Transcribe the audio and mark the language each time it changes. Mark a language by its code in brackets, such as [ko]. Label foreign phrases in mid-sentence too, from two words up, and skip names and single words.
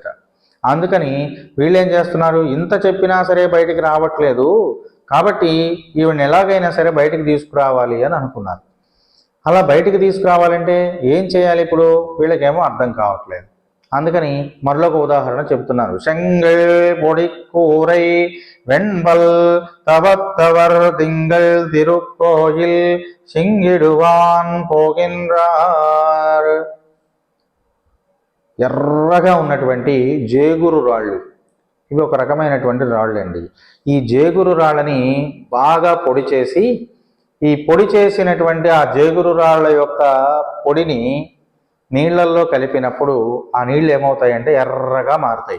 [te] అందుకని వీళ్ళేం చేస్తున్నారు, ఇంత చెప్పినా సరే బయటికి రావట్లేదు కాబట్టి ఈవిని ఎలాగైనా సరే బయటికి తీసుకురావాలి అని అనుకున్నారు. అలా బయటికి తీసుకురావాలంటే ఏం చేయాలి? ఇప్పుడు వీళ్ళకేమో అర్థం కావట్లేదు. అందుకని మరొక ఉదాహరణ చెప్తున్నారు. [ta] செங்கல் பொடிக்கூரை வெண்பல் தவத்தவர் திங்கள் திருக்கோயில் சிங்கிடுவான் போகின்றார். [te] ఎర్రగా ఉన్నటువంటి జేగురు రాళ్ళు, ఇవి ఒక రకమైనటువంటి రాళ్ళు అండి. ఈ జేగురు రాళ్ళని బాగా పొడి చేసి, ఈ పొడి చేసినటువంటి ఆ జేగురు రాళ్ళ యొక్క పొడిని నీళ్లల్లో కలిపినప్పుడు ఆ నీళ్ళు ఏమవుతాయంటే ఎర్రగా మారుతాయి.